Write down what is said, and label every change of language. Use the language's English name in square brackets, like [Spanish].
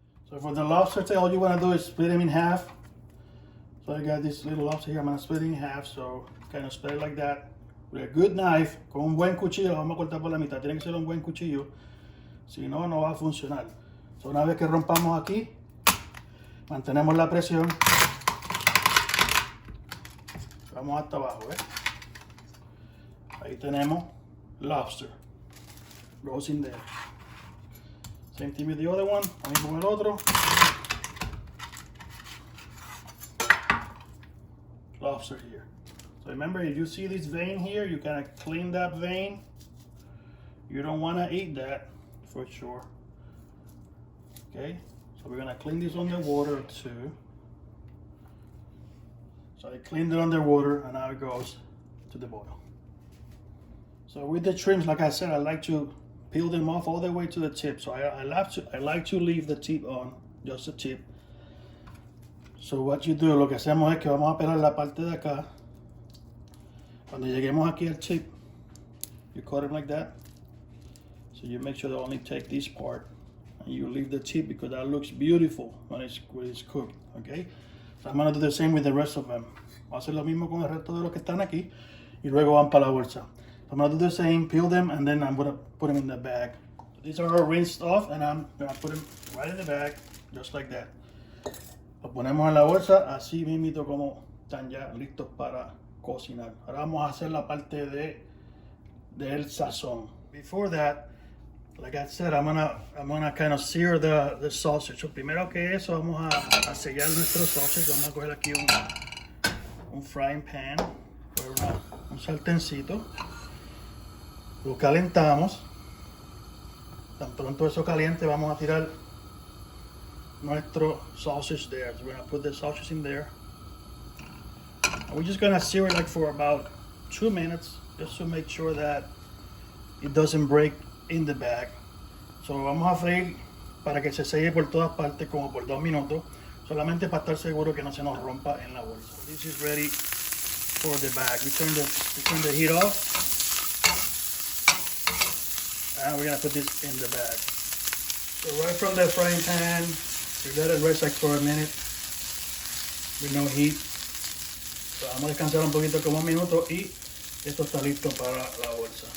[English] So for the lobster, all you want to do is split them in half. So I got this little lobster here, I'm going to split it in half. So kind of split it like that. With a good knife, [Spanish] con un buen cuchillo, vamos a cortar por la mitad. Tiene que ser un buen cuchillo. Si no, no va a funcionar. So una vez que rompamos aquí, mantenemos la presión. Vamos hasta abajo, ¿eh? Ahí tenemos lobster. [English] Goes in there. Same thing with the other one. [Spanish] Ahí con el otro. [English] Lobster here. So remember, if you see this vein here, you gotta clean that vein. You don't want to eat that for sure. Okay, so we're gonna clean this underwater too. So I cleaned it underwater, and now it goes to the bottom. So with the shrimps, like I said, I like to peel them off all the way to the tip. So I like to leave the tip on just a tip. So what you do, [Spanish] lo que hacemos es que vamos a pelar la parte de acá. Cuando lleguemos aquí al chip, [English] you cut it like that. So you make sure to only take this part and you leave the tip because that looks beautiful when it's cooked, okay? So I'm gonna do the same with the rest of them. [Spanish] Voy a hacer lo mismo con el resto de los que están aquí y luego van para la bolsa. [English] So I'm gonna do the same, peel them, and then I'm gonna put them in the bag. These are all rinsed off and I'm gonna put them right in the bag, just like that. [Spanish] Lo ponemos en la bolsa, así mismito como están ya listos para cocinar. Ahora vamos a hacer la parte del sazón. [English] Before that, like I said, I'm gonna kind of sear the sausage. [Spanish] So primero que eso, vamos a sellar nuestro sausage. Vamos a coger aquí un frying pan, un sartencito. Lo calentamos. Tan pronto eso caliente, vamos a tirar nuestro sausage there. [English] So we're gonna put the sausage in there. And we're just gonna sear it like for about 2 minutes, just to make sure that it doesn't break in the bag. [Spanish] So vamos a freír para que se selle por todas partes como por 2 minutos, solamente para estar seguro que no se nos rompa en la bolsa. [English] This is ready for the bag. We turn the heat off, and we're gonna put this in the bag. So right from the frying pan, we let it rest like for a minute with no heat. [Spanish] So vamos a descansar un poquito como 1 minuto y esto está listo para la bolsa.